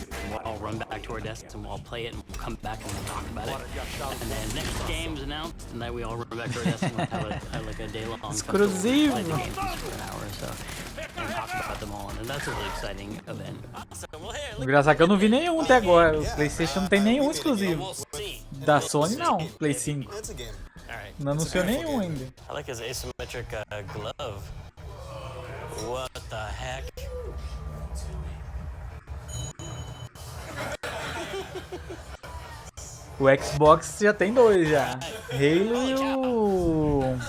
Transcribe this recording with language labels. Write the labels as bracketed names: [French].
[English] While run back to our desks and we'll all play it and we'll come back and we'll talk about it. And then next game's announced, and then we all run back to our desks and we'll have like a day-long exclusive. Play the games for an hour or so and talk about them all. And that's a really exciting event. [Portuguese] Engraçado que eu não vi nenhum até agora. O PlayStation não tem nenhum exclusivo. Da Sony não, Play 5. Não anunciou nenhum ainda. [English] I like his asymmetric glove. What the heck? [Portuguese] O Xbox já tem 2 já. Halo e o...